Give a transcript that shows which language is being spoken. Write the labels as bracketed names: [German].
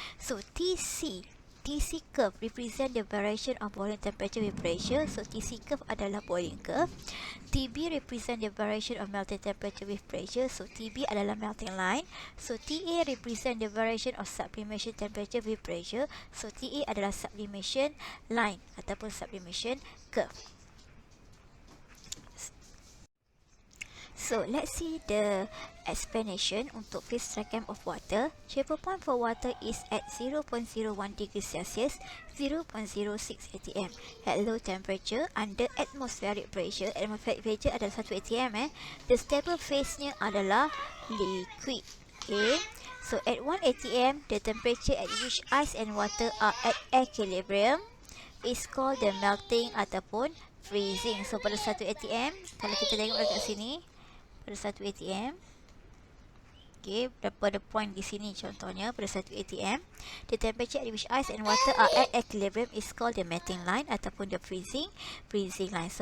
[English] So TC curve represent the variation of boiling temperature with pressure. [Malay] So TC curve adalah boiling curve. [English] TB represent the variation of melting temperature with pressure. [Malay] So TB adalah melting line. [English] So TA represent the variation of sublimation temperature with pressure. [Malay] So TA adalah sublimation line ataupun sublimation curve. [English] So let's see the explanation untuk phase diagram of water. Triple point for water is at 0.01 degrees Celsius, 0.06 atm. At low temperature, under atmospheric pressure, atmospheric pressure adalah 1 atm. The stable phase-nya adalah liquid. So at 1 atm, the temperature at which ice and water are at equilibrium is called the melting ataupun freezing. [Malay] So pada 1 atm, [English] kalau kita tengok dekat sini, pada 1 atm, pada point di sini contohnya pada 1 atm, the temperature at which ice and water are at equilibrium is called the melting line ataupun the freezing line.